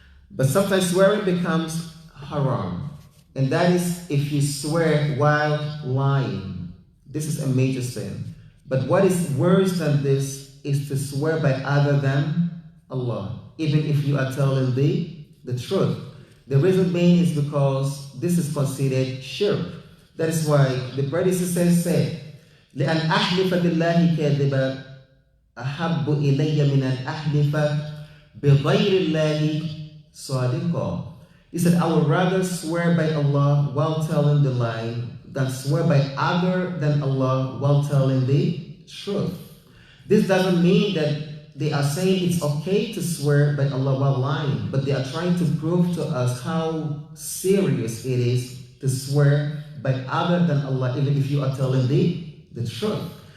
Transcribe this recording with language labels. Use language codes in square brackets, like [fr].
[en] But sometimes swearing becomes haram, and that is if you swear while lying. This is a major sin. But what is worse than this is to swear by other than Allah, even if you are telling the truth. The reason being is because this is considered shirk. That is why the predecessors said, [ar] لأن أحلف بالله كاذبا أحب إلي من أن أحلف بغير الله صادقا. [en] He said, I would rather swear by Allah while telling the lie than swear by other than Allah while telling the truth. This doesn't mean that they are saying it's okay to swear by Allah while lying, but they are trying to prove to us how serious it is to swear by other than Allah, even if you are telling the truth.